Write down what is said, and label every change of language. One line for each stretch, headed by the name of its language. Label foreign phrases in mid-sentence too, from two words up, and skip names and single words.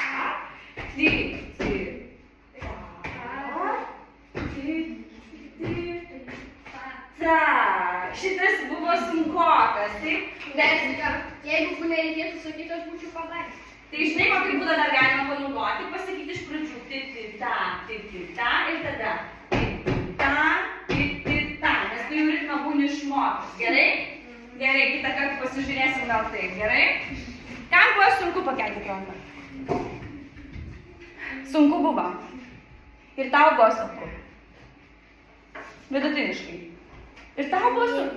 Lithuanian: Šitas buvo sunkokas, taip? Jeigu nereikėtų sakyti, aš būčiau padaręs. Tai žinai, kokį būdą dar galima panaudoti, pasakyti iš pradžių ti-ti-ta ir tada ti-ti-ta, nes tu jau ritmą būni išmokęs, gerai? Gerai, kitą kartą pasižiūrėsim gal taip, gerai? Kam buvo sunku pakelti ranką? Sunku buvo. Ir tau buvo sunku. Vidutiniškai. Ir tau buvo sunku.